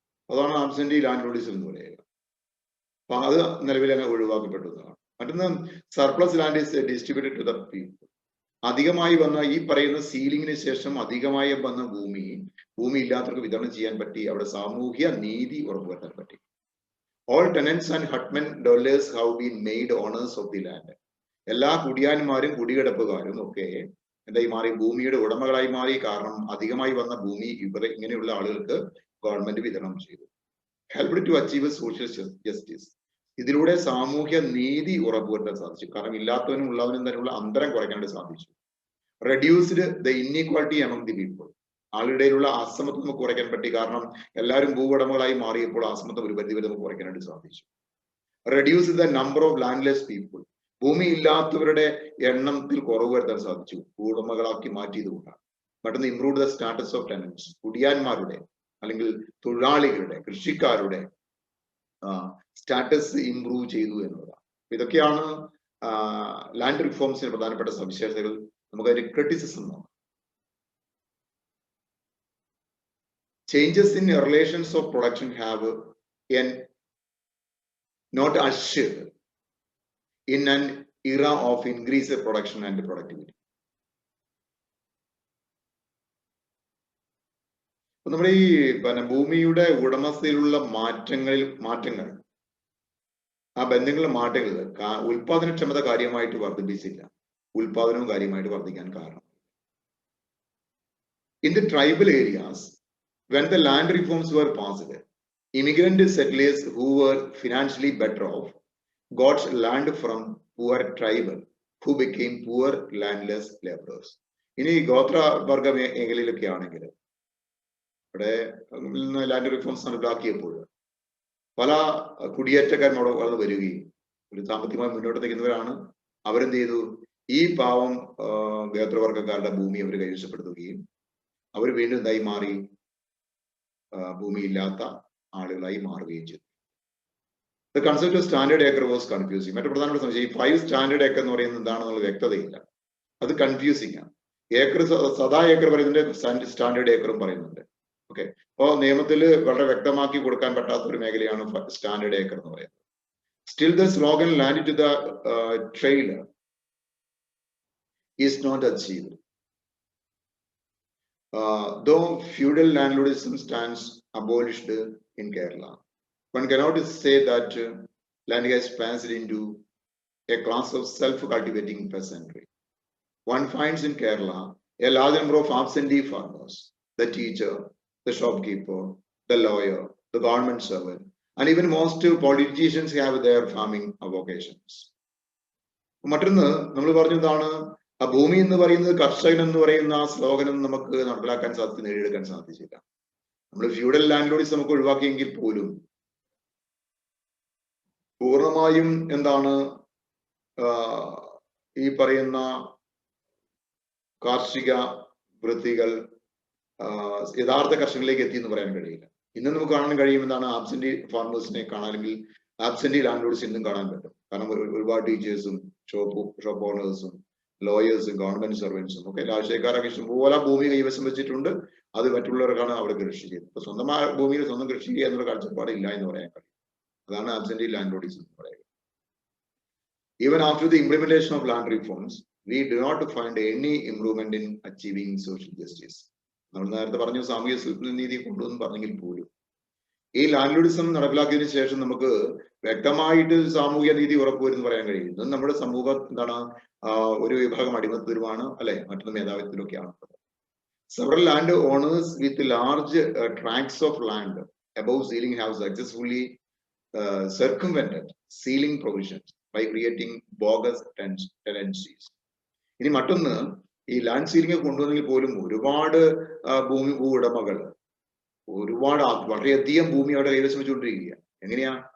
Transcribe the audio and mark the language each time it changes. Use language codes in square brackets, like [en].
[ml] അതാണ് absentee land ലോഡിസം എന്ന് പറയുക. അപ്പൊ അത് നിലവിൽ തന്നെ ഒഴിവാക്കപ്പെട്ടതാണ്. മറ്റൊന്ന്, [en] Surplus land is distributed to the people. [ml] അധികമായി വന്ന ഈ പറയുന്ന സീലിംഗിന് ശേഷം അധികമായി വന്ന ഭൂമി ഇല്ലാത്തവർക്ക് വിതരണം ചെയ്യാൻ പറ്റി. അവിടെ സാമൂഹ്യ നീതി ഉറപ്പുവരുത്താൻ പറ്റി. [en] All tenants and hutmen dwellers have been made owners of the land. [ml] എല്ലാ കുടിയാന്മാരും കുടികിടപ്പുകാരും ഒക്കെ എന്തായി മാറി? ഭൂമിയുടെ ഉടമകളായി മാറി. കാരണം അധികമായി വന്ന ഭൂമി ഇങ്ങനെയുള്ള ആളുകൾക്ക് ഗവൺമെന്റ് വിതരണം ചെയ്തു. [en] Helped to achieve social justice. [ml] ഇതിലൂടെ സാമൂഹ്യ നീതി ഉറപ്പുവരുത്താൻ സാധിച്ചു. കാരണം ഇല്ലാത്തവനും ഉള്ളവനും തമ്മിലുള്ള അന്തരം കുറയ്ക്കാനായിട്ട് സാധിച്ചു. [en] Reduced the inequality among the people. [ml] ആളുകളിലുള്ള അസമത്വം നമുക്ക് കുറയ്ക്കാൻ പറ്റി. കാരണം എല്ലാവരും ഭൂവുടമകളായി മാറിയപ്പോൾ അസമത്വം ഒരു പരിധി വരെ നമുക്ക് കുറയ്ക്കാനായിട്ട് സാധിച്ചു. [en] Reduce the number of landless people. [ml] ഭൂമി ഇല്ലാത്തവരുടെ എണ്ണത്തിൽ കുറവ് വരുത്താൻ സാധിച്ചു, ഭൂവുടമകളാക്കി മാറ്റിയതുകൊണ്ടാണ്. മറ്റൊന്ന്, [en] Improve the status of tenants. [ml] കുടിയാന്മാരുടെ അല്ലെങ്കിൽ തൊഴിലാളികളുടെ, കൃഷിക്കാരുടെ സ്റ്റാറ്റസ് ഇംപ്രൂവ് ചെയ്തു എന്നുള്ളതാണ്. ഇതൊക്കെയാണ് ലാൻഡ് റിഫോംസിന് പ്രധാനപ്പെട്ട സവിശേഷതകൾ. നമുക്ക് അതിന്റെ ക്രിറ്റിസിസം നോക്കാം. [en] Changes in relations of production have not ushered in an era of increased production and productivity. [ml] നമ്മുടെ ഈ ഭൂമിയുടെ ഉടമസ്ഥയിലുള്ള മാറ്റങ്ങൾ, ആ ബന്ധങ്ങളിലെ മാറ്റങ്ങൾ ഉൽപാദനക്ഷമത കാര്യമായിട്ട് വർദ്ധിപ്പിച്ചില്ല. ഉൽപാദനവും കാര്യമായിട്ട് വർദ്ധിക്കാൻ കാരണം. [en] In the tribal areas, when the land reforms were passed, immigrant settlers who were financially better off got land from poor tribal who became poor landless laborers. [ml] ഇനി ഗോത്രവർഗ മേഖലയിലൊക്കെ ആണെങ്കിൽ ഇവിടെ ലാൻഡ് റിഫോംസ് നടപ്പിലാക്കിയപ്പോൾ പല കുടിയേറ്റക്കാരും അവിടെ വളർന്നു വരികയും ഒരു സാമ്പത്തികമായി മുന്നോട്ട് നിൽക്കുന്നവരാണ്. അവരെന്ത് ചെയ്തു? ഈ പാവം ഗോത്രവർഗക്കാരുടെ ഭൂമി അവർ കൈവശപ്പെടുത്തുകയും അവർ വീണ്ടും എന്തായി മാറി? ഭൂമിയില്ലാത്ത ആളുകളായി മാറുകയും ചെയ്തു. [en] The concept of standard acre was confusing. [ml] മറ്റു പ്രധാനപ്പെട്ട സംശയം, ഈ 5 സ്റ്റാൻഡേർഡ് ഏക്കർ എന്ന് പറയുന്നത് എന്താണെന്നുള്ള വ്യക്തതയില്ല. അത് കൺഫ്യൂസിങ് ആണ്. ഏക്കർ സദാ ഏക്കർ പറയുന്നുണ്ട്, സ്റ്റാൻഡേർഡ് ഏക്കറും പറയുന്നുണ്ട്. ഓക്കെ, അപ്പോൾ നിയമത്തിൽ വളരെ വ്യക്തമാക്കി കൊടുക്കാൻ പറ്റാത്ത ഒരു മേഖലയാണ് സ്റ്റാൻഡേർഡ് ഏക്കർ എന്ന് പറയുന്നത്. [en] Still the slogan land to the trailer is not achieved. Though feudal landlordism stands abolished in Kerala, one cannot say that land has passed into a class of self-cultivating peasantry. One finds in Kerala a large number of absentee farmers, the teacher, the shopkeeper, the lawyer, the government servant, and even most politicians have their farming vocations. [ml] മറ്റൊന്ന് നമ്മൾ പറഞ്ഞതാണ്, ആ ഭൂമി എന്ന് പറയുന്നത് കർഷകൻ എന്ന് പറയുന്ന ആ സ്ലോഗനം നമുക്ക് നടപ്പിലാക്കാൻ സാധിച്ചു, നേടിയെടുക്കാൻ സാധിച്ചില്ല. നമ്മൾ ഫ്യൂഡൽ ലാൻഡ് ലോഡിസം നമുക്ക് ഒഴിവാക്കിയെങ്കിൽ പോലും പൂർണ്ണമായും എന്താണ് ഈ പറയുന്ന കാർഷിക വൃത്തികൾ യഥാർത്ഥ കർഷകരിലേക്ക് എത്തി എന്ന് പറയാൻ കഴിയില്ല. ഇന്ന് നമുക്ക് കാണാൻ കഴിയും എന്താണ്? ആബ്സെന്റി ഫാർമേഴ്സിനെ കാണാൻ, അല്ലെങ്കിൽ ആബ്സെന്റി ലാൻഡ് ലോഡ്സ് ഇന്നും കാണാൻ പറ്റും. കാരണം ഒരുപാട് ടീച്ചേഴ്സും ഷോപ്പ് ഓണേഴ്സും ലോയേഴ്സും ഗവൺമെന്റ് സർവൻസും ഒക്കെ രാഷ്ട്രീയക്കാരൊക്കെ ഇഷ്ടംപോലെ ഭൂമി കൈവശം വെച്ചിട്ടുണ്ട്. അത് മറ്റുള്ളവർക്കാണ് അവിടെ കൃഷി ചെയ്യുന്നത്. അപ്പൊ സ്വന്തമായ ഭൂമിയിൽ സ്വന്തം കൃഷി ചെയ്യുക എന്നുള്ള കാഴ്ചപ്പാടില്ല എന്ന് പറയാൻ കഴിയും. അതാണ് ആബ്സെന്റി ലാൻഡ് ലോഡ്സ് എന്ന് പറയുന്നത്. [en] Even after the implementation of land reforms, we do not find any improvement in achieving social justice. [ml] നമ്മൾ നേരത്തെ പറഞ്ഞു സാമൂഹിക നീതി കൊണ്ടുവന്ന് പറഞ്ഞെങ്കിൽ പോലും ഈ ലാൻഡ്ലോഡിസം നടപ്പിലാക്കിയതിനു ശേഷം നമുക്ക് വ്യക്തമായിട്ട് സാമൂഹിക നീതി ഉറപ്പുവരുമെന്ന് പറയാൻ കഴിയും. ഇത് നമ്മുടെ സമൂഹം എന്താണ്, ഒരു വിഭാഗം അടിമത്തത്തിലുമാണ് അല്ലെ, മറ്റൊരു മേധാവിത്വത്തിലൊക്കെയാണ്. [en] Several land owners with large tracts of land above ceiling have successfully circumvented ceiling provisions by creating bogus tenancies. [ml] ഇനി മറ്റൊന്ന്, ഈ ലാൻഡ് സീലിംഗ് കൊണ്ടുവന്നെങ്കിൽ പോലും ഒരുപാട് ഭൂ ഉടമകൾ ഒരുപാട് വളരെയധികം ഭൂമി അവിടെ കൈവശം വെച്ചുകൊണ്ടിരിക്കുക. എങ്ങനെയാ?